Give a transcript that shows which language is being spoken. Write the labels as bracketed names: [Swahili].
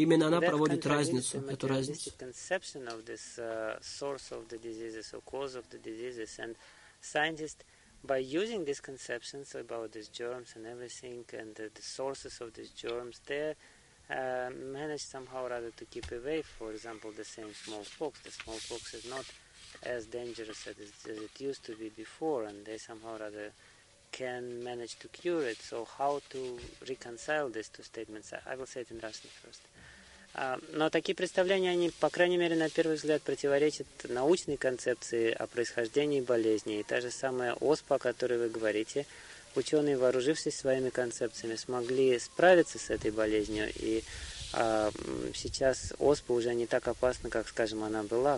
[Russian] Именно она проводит разницу, эту разницу. [English] Manage somehow rather to keep away, for example, the same smallpox. The smallpox is not as dangerous as it used to be before, and they somehow rather can manage to cure it. So how to reconcile these two statements? I will say it in Russian first. [Russian] Но такие представления, они, по крайней мере, на первый взгляд, противоречат научной концепции о происхождении болезни. И та же самая оспа, о которой вы говорите, ученые, вооружившись своими концепциями, смогли справиться с этой болезнью, и сейчас оспа уже не так опасна, как, скажем, она была.